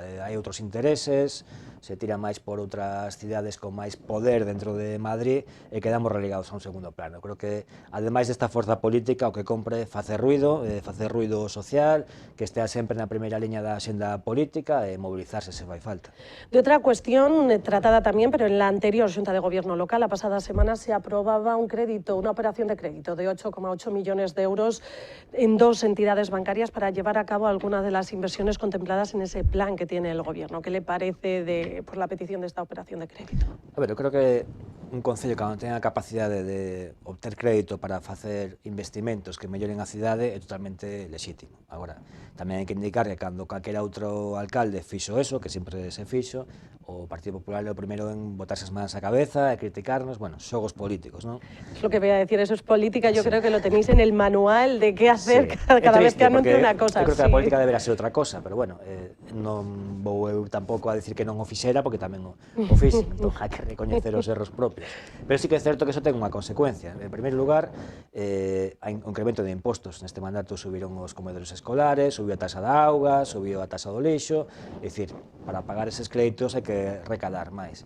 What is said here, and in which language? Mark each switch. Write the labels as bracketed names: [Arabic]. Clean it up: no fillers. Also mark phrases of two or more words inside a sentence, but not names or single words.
[Galician] Hai outros intereses, se tira máis por outras cidades con máis poder dentro de Madrid e quedamos relegados a un segundo plano. Creo que, ademais desta forza política, o que compre facer ruido social, que estea sempre na primeira liña da xenda política e mobilizarse se fai falta. De outra cuestión tratada tamén, [Spanish] pero en la anterior Xunta de Gobierno local, a pasada semana se aprobaba un crédito, una operación de crédito de 8,8 millones de euros en 2 entidades bancarias para llevar a cabo algunas de las inversiones contempladas en ese plan que tiene el Gobierno. ¿Qué le parece por la petición de esta operación de crédito? [Galician] A ver, eu creo que un concello que non ten a capacidade de obter crédito para facer investimentos que melloren a cidade é totalmente lexítimo. Agora, tamén hai que indicar que cando calquera outro alcalde fixo eso, que sempre se fixo, o Partido Popular é o primeiro en botarse as mans á cabeza e criticarnos, bueno, xogos políticos, non? [Spanish] Es lo que voy a decir, eso es política, yo creo que lo tenéis en el manual de qué hacer cada vez que anuncie una cosa. [Galician] Eu creo que a política deberá ser outra cosa, pero bueno, non vou eu tampouco a decir que non o fixera, porque tamén o fixen, entón hai que recoñecer os erros propios. Pero sí que é certo que eso ten unha consecuencia. En primeiro lugar, hai un incremento de impostos. Neste mandato subiron os comedores escolares, subiu a taxa da auga, subiu a taxa do lixo, é dicir, para pagar eses créditos hai que recadar máis.